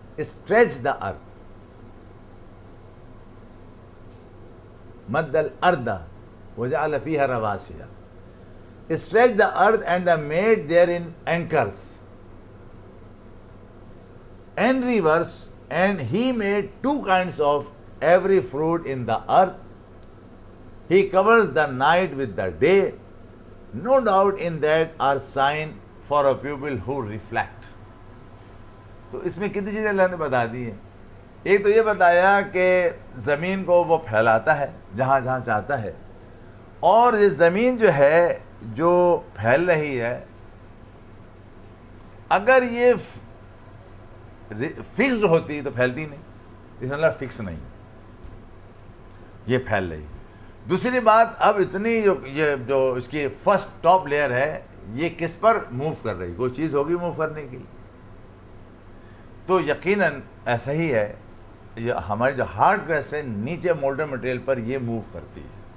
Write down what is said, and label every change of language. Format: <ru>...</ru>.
<en>stretched the earth</en> <ar>مَدَّ الْأَرْضَ وَجَعَلَ فِيهَا رَوَاسِيَ،</ar> <en>stretched the earth and made therein anchors and rivers, and he made two kinds of every fruit in the earth. He covers the night with the day. No doubt in that are sign for a people who reflect.</en> <ur>تو اس میں کتنی چیزیں اللہ نے بتا دی ہیں۔ ایک تو یہ بتایا کہ زمین کو وہ پھیلاتا ہے جہاں جہاں چاہتا ہے، اور یہ زمین جو ہے جو پھیل رہی ہے، اگر یہ فکسڈ ہوتی تو پھیلتی نہیں، اس اللہ فکس نہیں، یہ پھیل رہی۔ دوسری بات، اب اتنی یہ جو اس کی فرسٹ ٹاپ لیئر ہے، یہ کس پر موو کر رہی؟ کوئی چیز ہوگی موو کرنے کی، تو یقیناً ایسا ہی ہے، یہ ہماری جو ہارڈ کریسٹ ہے نیچے مولڈن مٹیریل پر یہ موو کرتی ہے،</ur>